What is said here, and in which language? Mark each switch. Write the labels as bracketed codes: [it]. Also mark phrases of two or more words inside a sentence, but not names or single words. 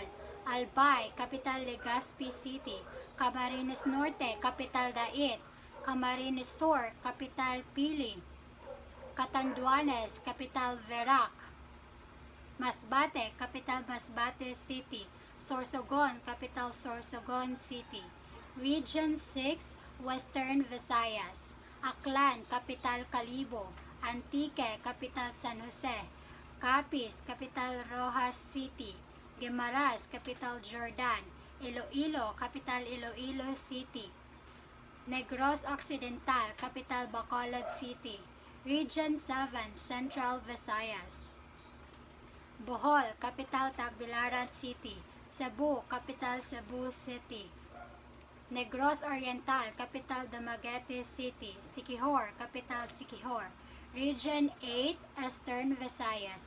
[en] Albay, capital Legazpi City. Camarines Norte, capital Dait. Camarines Sur, capital Pili. Catanduanes, capital Verac. Masbate, capital Masbate City. Sorsogon, capital Sorsogon City. Region 6, Western Visayas. Aklan, capital Calibo. Antique, capital San Jose. Capiz, capital Rojas City. Guimaras, capital Jordan. Iloilo, capital Iloilo City. Negros Occidental, capital Bacolod City. Region 7, Central Visayas. Bohol, capital Tagbilaran City. Cebu, capital Cebu City. Negros Oriental, capital Dumaguete City. Siquijor, capital Siquijor. Region 8, Eastern Visayas.